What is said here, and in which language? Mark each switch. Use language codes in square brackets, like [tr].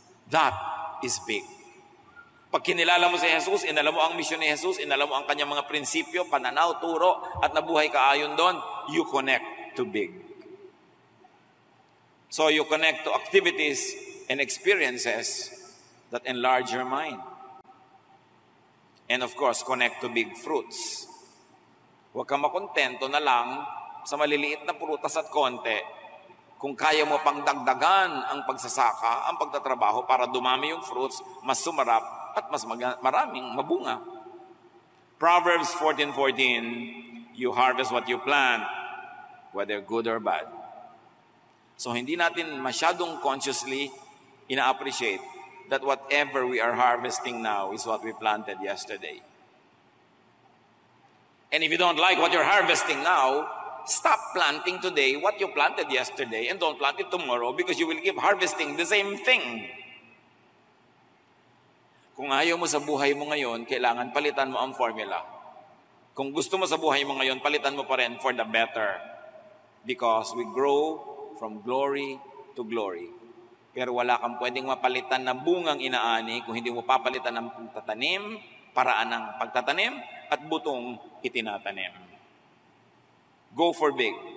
[tl] That is big. Pag kinilala mo si Jesus, inala mo ang misyon ni Jesus, inala mo ang kanyang mga prinsipyo, pananaw, turo, at nabuhay ka ayon doon, [en] you connect to big. So you connect to activities and experiences that enlarge your mind. And of course, connect to big fruits. [tl] Huwag kang makontento na lang sa maliliit na prutas at konti. Kung kaya mo pang dagdagan ang pagsasaka, ang pagtatrabaho para dumami yung fruits, mas sumarap at mas maraming mabunga. [en] Proverbs 14:14, you harvest what you plant, whether good or bad. So [tl] hindi natin masyadong consciously ina-appreciate [en] that whatever we are harvesting now is what we planted yesterday. And if you don't like what you're harvesting now, stop planting today what you planted yesterday and don't plant it tomorrow because you will keep harvesting the same thing. [tl] Kung ayaw mo sa buhay mo ngayon, kailangan palitan mo ang formula. Kung gusto mo sa buhay mo ngayon, palitan mo pa rin [en] for the better. Because we grow from glory to glory. [tl] Pero wala kang pwedeng mapalitan na bungang inaani kung hindi mo papalitan ng pagtatanim, paraan ng pagtatanim, at butong itinatanim. [en] Go for big.